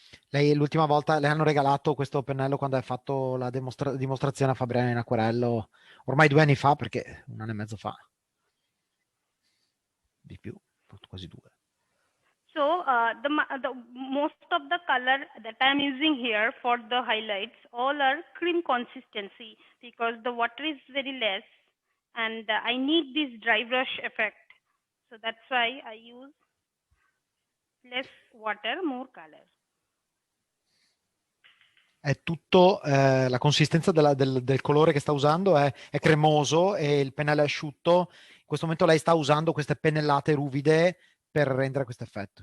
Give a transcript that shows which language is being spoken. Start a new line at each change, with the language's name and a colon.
Italian: Lei l'ultima volta le hanno regalato questo pennello quando ha fatto la dimostrazione a Fabriano in acquerello, ormai 2 anni fa, perché 1 anno e mezzo fa. Di più, quasi 2.
English: So the most of the color that I'm using here for the highlights all are cream consistency, because the water is very less and I need this dry brush effect. So that's why I use less water, more color.
Italian: È tutto, la consistenza del colore che sta usando è cremoso e il pennello è asciutto. In questo momento lei sta usando queste pennellate ruvide per rendere questo effetto.